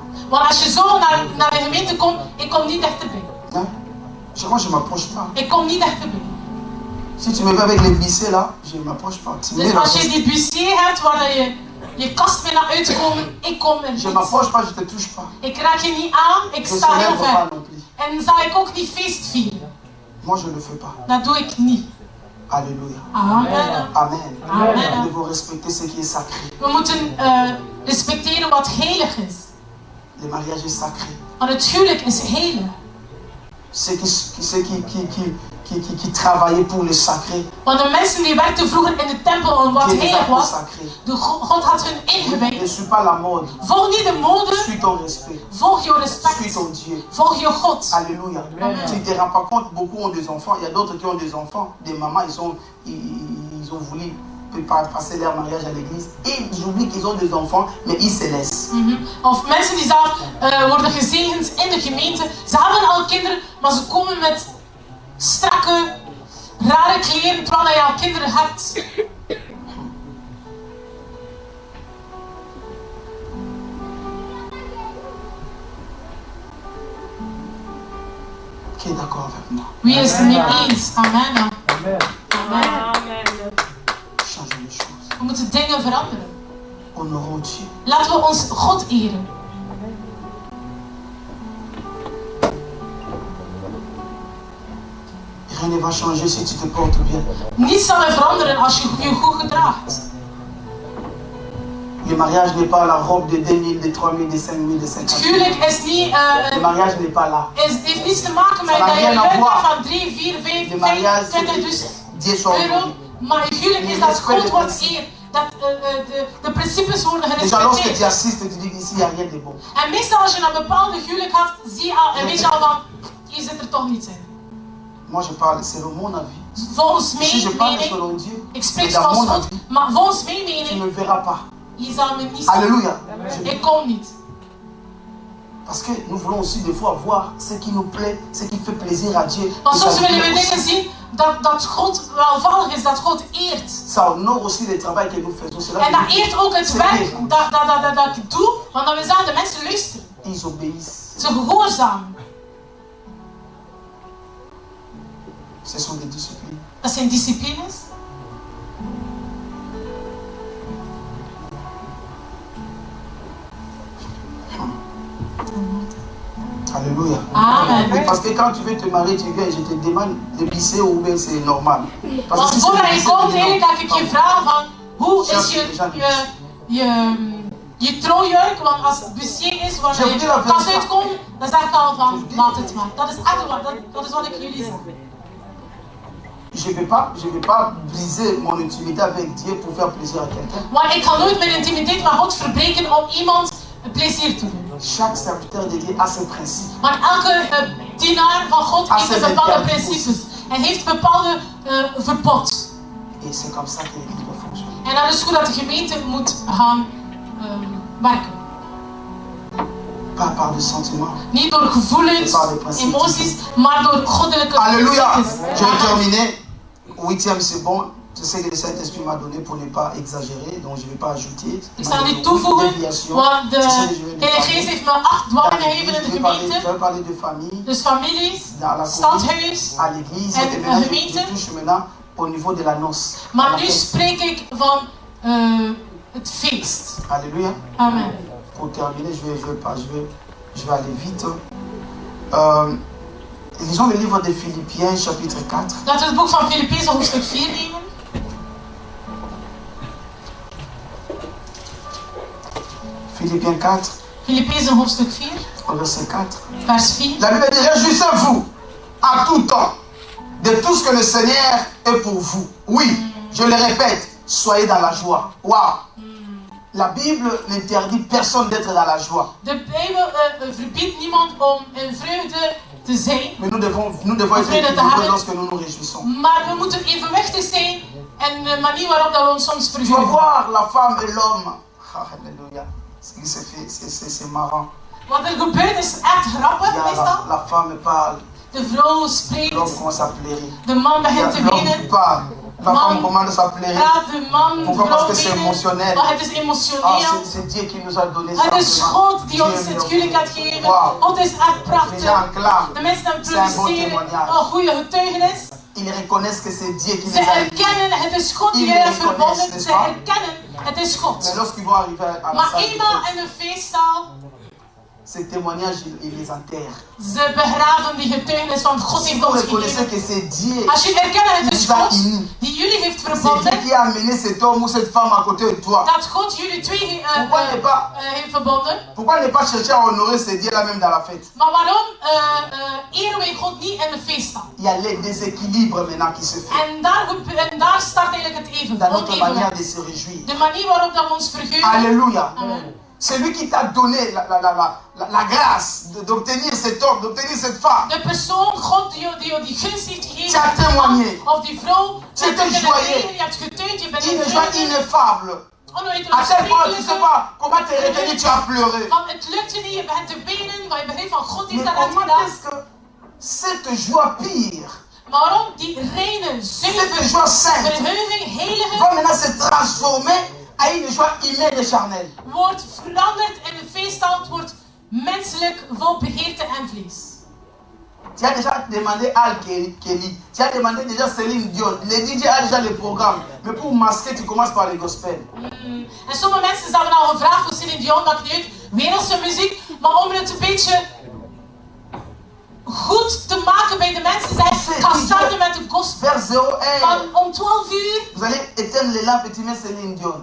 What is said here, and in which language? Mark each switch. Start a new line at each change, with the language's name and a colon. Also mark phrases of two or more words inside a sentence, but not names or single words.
Dutch: Want als je zo naar de gemeente komt, ik kom niet dichterbij.
French: Hein? Moi, je ne m'approche pas.
Dutch: Ik kom niet dichterbij.
French: Si tu me veux avec les buissées là, je ne m'approche pas. Tu me
Dutch: Dus
French: mets
Dutch: als
French: dans
Dutch: je die bussier hebt waar je kast mee naar uitkomen, ik kom er
French: Je ne
Dutch: niet.
French: m'approche pas, je ne te touche pas.
Dutch: Ik raak je niet aan, ik
French: Je ne
Dutch: sta heel
French: célèbre pas
Dutch: ver.
French: non plus.
Dutch: En zal ik ook niet feest vieren.
French: Moi, je ne le fais pas.
Dutch: Dat doe ik niet.
French: Alléluia. Amen. Amen. Amen. Nous devons respecter ce qui est sacré.
Dutch: We moeten respecteren wat heilig is.
French: Le mariage est sacré.
Dutch: Want het huwelijk is heilig.
French: Ceux qui travaillaient pour le sacré,
Dutch: Want de mensen die werkten vroeger in de tempel en wat
French: qui les a
Dutch: heilig was,
French: consacrés.
Dutch: God had hun
French: Ne
Dutch: ingewijd.
French: suis pas la mode.
Dutch: Volg niet de mode,
French: Suis ton respect.
Dutch: volg je
French: Suis
Dutch: respect.
French: ton Dieu.
Dutch: Volg je God.
French: Alléluia. Tu ne te rends pas compte, beaucoup ont des enfants. Il y a d'autres qui ont des enfants. Des mamans, ils ont voulu passer leur mariage à l'église. Et ils oublient qu'ils ont des enfants, mais ils se laissent.
Dutch: Of mensen die zelf worden gezegend in de gemeente. Ze hebben al kinderen, maar ze komen met strakke, rare kleren terwijl je al kinderen hebt.
French: Qui est d'accord avec moi?
Dutch: Wie is het mee eens?
French: Amen. Amen. Amen. Changer les choses.
Dutch: We moeten dingen veranderen.
French: Honorons Dieu.
Dutch: Laten we ons God eren.
French: Rien ne va changer si tu te portes bien.
Dutch: Niets zal er veranderen als je je goed gedraagt.
French: Le mariage n'est pas la robe de 2000, de 3000, de 5000, de 50 000.
Dutch: Huwelijk is niet,
French: Le mariage n'est pas là.
Dutch: heeft niets te maken met
French: Ça n'a
Dutch: dat je
French: rien à
Dutch: een
French: voir.
Dutch: van 3, 4, 5,
French: Le mariage,
Dutch: 25.000
French: Dieu soit
Dutch: euro.
French: honoré.
Dutch: Maar het huwelijk is dat God wordt eer. Dat de principes worden
French: Déjà, lorsque tu
Dutch: gerespecteerd.
French: assistes, tu dis qu'ici, il n'y a rien de bon.
Dutch: En meestal als je een bepaalde huwelijk had, zie je al, en weet je al van, hier zit er toch niets in.
French: Moi, je parle selon mon avis.
Dutch: Volgens
French: Si je
Dutch: mijn
French: parle
Dutch: mening,
French: selon Dieu,
Dutch: ik
French: mais
Dutch: spreek
French: dans
Dutch: zoals
French: mon
Dutch: God,
French: avis,
Dutch: maar volgens mijn
French: tu ne
Dutch: mening,
French: me verras pas.
Dutch: je zal me niet zien.
French: Alléluia.
Dutch: Ik kom niet.
French: Parce que nous voulons aussi des fois voir ce qui nous plaît, ce qui fait plaisir à Dieu.
Dutch: Want
French: Et
Dutch: soms
French: ça,
Dutch: willen we dingen zien dat God welvallig is, dat God eert.
French: ça honore aussi le travail que nous faisons. C'est là
Dutch: En dat
French: que
Dutch: eert ook het
French: c'est
Dutch: werk
French: bien.
Dutch: dat ik doe, want dan we zeggen de mensen luisteren.
French: Ils obéissent.
Dutch: Ze gehoorzamen.
French: Ce sont des disciplines.
Dutch: Dat zijn disciplines.
French: Alléluia. Amen. Oui, parce que quand tu veux te marier, tu viens et je te demande de bisser ou bien c'est normal. Parce
Dutch: Want
French: que si
Dutch: voordat
French: c'est
Dutch: je
French: bissé,
Dutch: komt,
French: tu dis
Dutch: eigenlijk
French: non.
Dutch: dat ik je vraag van, hoe is je trouwjurk? Want als het bussier is, waar je kast uitkomt, dan zeg ik al van, laat het maar. Dat is echt waar, dat is wat ik jullie zeg.
French: Je ne vais pas briser mon intimité avec Dieu pour faire plaisir à quelqu'un.
Dutch: Maar ik ga nooit mijn intimiteit met God verbreken om iemand een plezier te doen.
French: Chaque serviteur de Dieu a ses principes.
Dutch: Maar elke dienaar van God heeft een bepaalde principes. En heeft een bepaalde verbod.
French: Et c'est comme ça que l'Église doit fonctionner.
Dutch: En dat is hoe dat de gemeente moet gaan werken.
French: Pas par des sentiments.
Dutch: Niet door gevoelens, emoties, maar door goddelijke
French: Alléluia.
Dutch: principes.
French: Je vais terminer. 8e, c'est bon. Je sais que le Saint-Esprit m'a donné pour ne pas exagérer, donc je ne vais pas ajouter.
Dutch: Ik zal niet toevoegen, want de Heilige Geest heeft me 8 dwalingen gegeven in de
French: Je
Dutch: gemeente.
French: vais parler de famille,
Dutch: Dus families,
French: dans la
Dutch: stadhuis.
French: à l'église,
Dutch: En
French: et maintenant
Dutch: gemeente.
French: je touche maintenant au niveau de la noce.
Dutch: Maar nu spreek ik van het feest.
French: Alléluia. Amen. Pour terminer, je vais aller vite. Lisons le livre de Philippiens, chapitre 4.
Dutch: Laten we het boek van Filippenzen hoofdstuk 4 nemen.
French: Philippiens 4,
Dutch: Filippenzen hoofdstuk 4,
French: verset 4.
Dutch: vers 4.
French: La Bible dit, réjouissez-vous à tout temps de tout ce que le Seigneur est pour vous. Oui, je le répète, soyez dans la joie. Waouh! La Bible n'interdit personne d'être dans la joie.
Dutch: De Bijbel verbiedt niemand om in vreugde te zijn.
French: Mais nous devons être équilibrés lorsque nous nous réjouissons.
Dutch: Maar we moeten evenwichtig zijn en de manier waarop dat we ons soms
French: Tu vas
Dutch: verheugen.
French: voir la femme et l'homme. Alléluia. C'est marrant.
Dutch: Wat er gebeurt is echt grappig meestal.
French: La femme parle.
Dutch: De vrouw spreekt,
French: L'homme commence à pleurer.
Dutch: de man begint te
French: L'homme
Dutch: wenen.
French: parle. La femme commence à pleurer.
Dutch: Praat de man, de
French: Pourquoi?
Dutch: vrouw
French: Parce que c'est
Dutch: wenen.
French: émotionnel.
Dutch: Maar het is
French: Ah,
Dutch: emotioneel.
French: c'est Dieu qui nous a donné ça.
Dutch: Het is God die ons het huwelijk gaat geven. God is echt
French: Les
Dutch: prachtig.
French: gens acclament.
Dutch: De mensen
French: C'est un bon
Dutch: produceren
French: témoignage.
Dutch: een goede getuigenis.
French: Ils reconnaissent que c'est Dieu qui
Dutch: Ze
French: les a élis.
Dutch: erkennen, het is God die
French: Ils
Dutch: hen
French: le
Dutch: heeft verbonden.
French: reconnaissent,
Dutch: Ze
French: n'est-ce pas?
Dutch: erkennen, het is
French: Mais
Dutch: God.
French: lorsqu'ils vont arriver à la
Dutch: Maar
French: salle de
Dutch: eenmaal
French: fête,
Dutch: in de feestzaal,
French: ces témoignages, ils les enterrent.
Dutch: ze begraven die getuigenis van God
French: Si
Dutch: heeft
French: vous
Dutch: ons
French: reconnaissez
Dutch: gegeven.
French: que c'est Dieu
Dutch: Als je erkent, het
French: qui
Dutch: is
French: vous a
Dutch: God
French: unis,
Dutch: die jullie heeft
French: c'est Dieu
Dutch: verbonden.
French: qui a amené cet homme ou cette femme à côté de toi.
Dutch: Dat God jullie twee
French: Pourquoi ne pas,
Dutch: heeft verbonden.
French: pourquoi ne pas chercher à honorer ce Dieu-là même dans la fête?
Dutch: Maar waarom eren wij God niet in de feestzaal?
French: Il y a les déséquilibres maintenant qui se font
Dutch: En daar start eigenlijk het even.
French: dans notre manière
Dutch: Onevenwicht.
French: de se réjouir.
Dutch: De manier waarop dat we ons verheugen.
French: Alléluia. Amen. C'est lui qui t'a donné la grâce d'obtenir cet homme, d'obtenir cette femme.
Dutch: De persoon, God die gunst heeft gegeven.
French: Tu as témoigné.
Dutch: Of die vrouw.
French: Tu étais joyeux.
Dutch: Je hebt getuigd, je bent
French: Une joie ineffable. À
Dutch: onuitelijk
French: tel point, tu ne sais pas comment te retenir, tu as pleuré.
Dutch: Want het lukt je niet, je begint te benen, maar je begrijpt van God heeft
French: Mais
Dutch: dat net
French: comment
Dutch: gedaan.
French: est-ce que cette joie pire,
Dutch: Maar waarom die reine,
French: cette
Dutch: zuivere
French: joie sainte,
Dutch: verheuging, heilige,
French: va maintenant se transformer à une joie humaine et charnelle?
Dutch: wordt veranderd in een feeststand, wordt menselijk, vol begeerte en vlees.
French: Tu as déjà demandé Al Kelly, tu as demandé déjà Céline Dion, le DJ a déjà le programme, mais pour masquer, tu commences par le gospel.
Dutch: En sommige mensen hebben al gevraagd voor Céline Dion, dat niet uit, wereldse muziek, maar om het een beetje goed te maken bij de mensen, zij gaan starten met de gospel.
French: Vers 01,
Dutch: Van om 12 uur
French: vous allez éteindre les lampes et tu mets Céline Dion.